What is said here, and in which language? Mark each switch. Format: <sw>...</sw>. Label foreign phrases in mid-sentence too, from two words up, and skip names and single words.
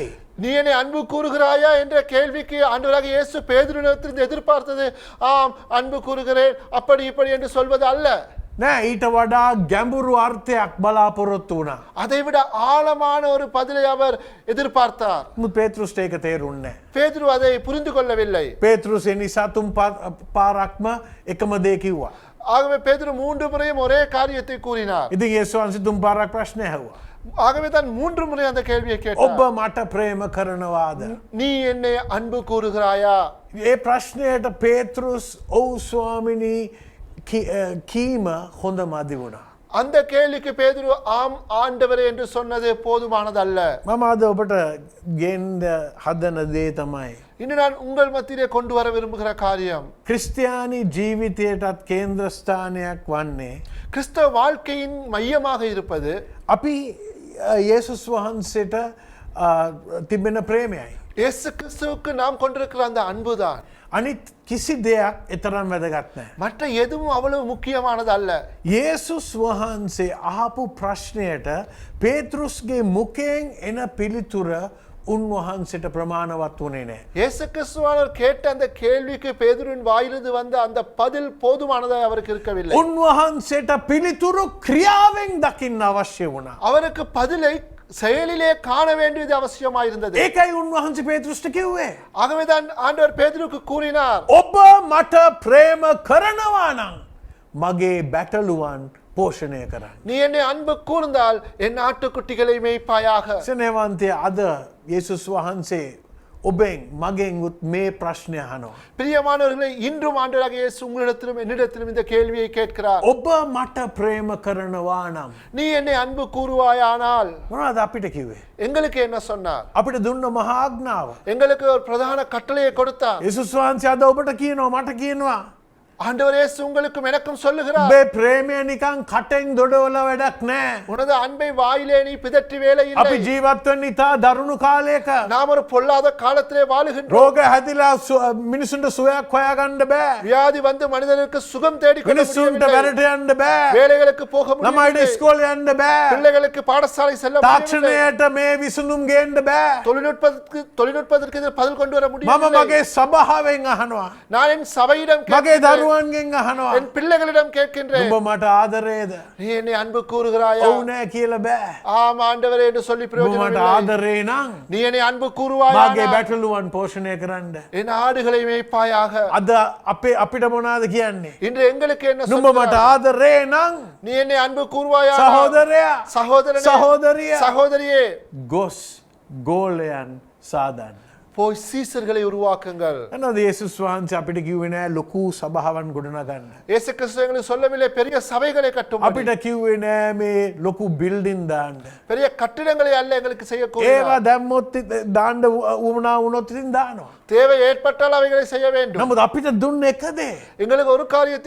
<ta>நீ என்னை அன்பு கூறுகிறாயா என்ற கேள்விக்கு ஆண்டவராக இயேசு பேதுருவிடத்திலிருந்து எதிர்பார்த்தது, ஆம் அன்பு கூறுகிறேன் அப்படி இப்படி என்று சொல்வது அல்ல.</ta> <si>නෑ ඊට වඩා ගැඹුරු අර්ථයක් බලාපොරොත්තු වුණා.</si> <ta>அதைவிட ஆழமான ஒரு பதிலை அவர் எதிர்பார்த்தார்.</ta> <si>මුත් පේතෘස්ට ඒක තේරුන්නේ නෑ.</si> <ta>பேதுரு அதை புரிந்து கொள்ளவில்லை.</ta> <si>පේතෘස් ඒ නිසා තුන් පාරක්ම එකම දේ කිව්වා.</si> <ta>ஆகவே பேதுரு 3 முறையும் ஒரே காரியத்தை கூறினார்.</ta> <si>ඉතින් යේසුස් වහන්සේ තුන් පාරක් ප්‍රශ්නය ඇහුවා.</si> <ta>ஆகவே தான் 3 முறை அந்த கேள்வியை</ta> <si>ඔබ</si> <ta>கேட்டார்.</ta> <si>මට ප්‍රේම කරනවාද?</si> <ta>நீ என்னை அன்பு கூறுகிறாயா?</ta> <si>ඒ ප්‍රශ්නයට පේතෘස් ඔව් ස්වාමිනී කීම හොඳ මදි වුණා.</si> <ta>அந்த கேள்விக்கு பேதுரு ஆம் ஆண்டவரே என்று சொன்னது போதுமானதல்ல.</ta> <si>මම අද ඔබට ගෙන්ඩ හදන දේ තමයි.</si> <ta>இன்று நான் உங்கள் மத்தியிலே கொண்டு வர விரும்புகிற காரியம்,</ta> <si>ක්‍රිස්තියානි ජීවිතයටත් කේන්ද්‍රස්ථානයක් වන්නේ.</si> <ta>கிறிஸ்தவ வாழ்க்கையின் மையமாக இருப்பது</ta> <si>අපි යේසුස් වහන්සේට තිබෙන ප්‍රේමයයි.</si> <ta>இயேசு கிறிஸ்துவுக்கு நாம் கொண்டிருக்கிற அந்த அன்புதான்.</ta> <si>අනිත් කිසි දෙයක් එතරම් වැදගත් නැහැ.</si> <ta>மற்ற எதுவும் அவ்வளவு முக்கியமானது அல்ல.</ta> <si>යේසුස් වහන්සේ අහපු ප්‍රශ්නයට පේතෘස්ගේ මුකෙන් එන පිළිතුර උන්වහන්සේට ප්‍රමාණවත් වුණේ නැහැ.</si> <ta>இயேசு கிறிஸ்துவானவர் கேட்ட அந்த கேள்விக்கு பேதுருவின் வாயிலிருந்து வந்த அந்த பதில் போதுமானதாக அவருக்கு இருக்கவில்லை.</ta> <si>උන්වහන්සේට පිළිතුරු ක්‍රියාවෙන් දකින්න අවශ්‍ය වුණා.</si> <ta>அவருக்கு பதிலை செயலிலே காண வேண்டியது அவசியமாயிருந்தது.</ta> <si>ඒකයි උන්වහන්සේ පේතෘස්ට කිව්වේ.</si> <ta>ஆகவேதான் ஆண்டவர் பேதுருக்கு கூறினார்,</ta> <si>ඔබ මට ප්‍රේම කරනවා නම් මගේ බැටළුවන් පෝෂණය කරන්න.</si> <ta>நீ என்னை அன்பு கூர்ந்தால் என் ஆட்டுக்குட்டிகளை மேய்ப்பாயாக.</ta> <si>සනේවන්තය අද යේසුස් වහන්සේ ඔබෙන් මගෙන්ගුත් මේ ප්‍රශ්නය අහනවා.</si> <ta>பிரியமானவர்களே, இன்றும் ஆண்டவராக இயேசு உங்களிடத்திலும் என்னிடத்திலும் இந்த கேள்வியை கேட்கிறார்.</ta> <si>ඔබ මට ප්‍රේම කරනවා නම්</si> <ta>நீ என்னை அன்பு கூறுவாயானால்</ta> <si>මොනවද අපිට කිව්වේ?</si> <ta>எங்களுக்கு என்ன சொன்னார்?</ta> <si>අපිට දුන්න මහා ආඥාව.</si> <ta>எங்களுக்கு ஒரு பிரதான கட்டளையை கொடுத்தார்.</ta> <si>යේසුස් වහන්සේ අද ඔබට කියනවා මට කියනවා</si> <ta>ஆண்டவர் இயேசு உங்களுக்கும் எனக்கும் சொல்லுகிறார்,</ta> <si>ඔබේ ප්‍රේමය නිකන් කටෙන් දොඩවල වැඩක් නෑ.</si> <ta>உனது அன்பை வாயிலே நீ பிதற்றி வேலை இல்லை.</ta> <si>අපි ජීවත් වෙන්න ඉතා දරුණු කාලයක</si> <ta>நாம் ஒரு பொல்லாத காலத்திலே வாழுகின்றோம்.</ta> <si>රෝග හැදිලා මිනිසුන්ට සුවයක් හොයාගන්න බෑ.</si> <ta>வியாதி வந்து மனிதனுக்கு சுகம் தேடி கொள்ள</ta> <si>මිනිස්සුන්ට</si> <ta>முடியவில்லை.</ta> <si>වැඩට යන්න බෑ.</si> <ta>வேலைகளுக்கு போக</ta> <si>ළමයිට</si> <ta>முடியவில்லை.</ta> <si>ඉස්කෝලේ යන්න බෑ.</si> <ta>பிள்ளைகளுக்கு பாடசாலை செல்ல முடியவில்லை.</ta> <si>තාක්ෂණයට මේ විසඳුම් ගේන්න බෑ.</si> <ta>தொழில்நுட்பத்திற்கு இதில் பதில் கொண்டு வர</ta> <si>මම</si> <ta>முடியவில்லை.</ta> <si>මගේ සභාවෙන් අහනවා.</si> <ta>நான் என் சபையிடம்</ta> <si>මගේ</si> <ta>கேட்கின்றேன்.</ta> <si>දරුවන්ගෙන් අහනවා.</si> <ta>என் பிள்ளைகளிடம் கேட்கின்றேன்,</ta> <si>උඹ මට ආදරේද?</si> <ta>நீ என்னை அன்பு கூறுகிறாயா?</ta> <si>ඔව් නෑ කියලා බෑ.</si> <ta>ஆம் ஆண்டவரே என்று சொல்லி</ta> <si>උඹ</si> <ta>பிரயோஜனம்</ta> <si>මට</si> <ta>இல்லை.</ta> <si>ආදරේ නම්</si> <ta>நீ என்னை அன்பு</ta> <si>මගේ</si> <ta>கூறுவாயா?</ta> <si>බැටළුවන් පෝෂණය කරන්න.</si> <ta>என் ஆடுகளை மேய்ப்பாயாக.</ta> <si>අද අපිට මොනාද කියන්නේ?</si> <ta>இன்று எங்களுக்கு என்ன</ta> <si>නුඹ මට</si> <ta>சொல்கிறார்?</ta> <si>ආදරේ නම්</si> <ta>நீ என்னை அன்பு கூறுவாயா?</ta> <si>සහෝදරයා</si> <ta>சகோதரனே,</ta> <si>සහෝදරිය</si> <ta>சகோதரியே,</ta> <si>ගොස් ගෝලයන් සාදන්න.</si> <ta>போய் சீசர்களை உருவாக்குங்கள்.</ta> <si>එනද යේසුස් වහන්සේ අපිට කිව්වේ නෑ ලොකු සභාවන් ගොඩනගන්න.</si> <ta>இயேசு கிறிஸ்து எங்களுக்கு சொல்லவில்லை பெரிய சபைகளை கட்டும்,</ta> <si>අපිට කිව්වේ නෑ මේ ලොකු බිල්ඩින් දාන්න.</si> <ta>பெரிய கட்டிடங்களை அல்ல எங்களுக்கு</ta> <si>ඒවා</si> <ta>செய்யக்கூடாது.</ta> <si>දැම්මොත් දාන්න උවමනා වුණොත් ඉතින් දානවා.</si> <ta>தேவை ஏற்பட்டால் அவைகளை செய்ய வேண்டும்.</ta> <si>නමුත් අපිට දුන්න එකදේ</si> <ta>எங்களுக்கு ஒரு காரியத்தை</ta>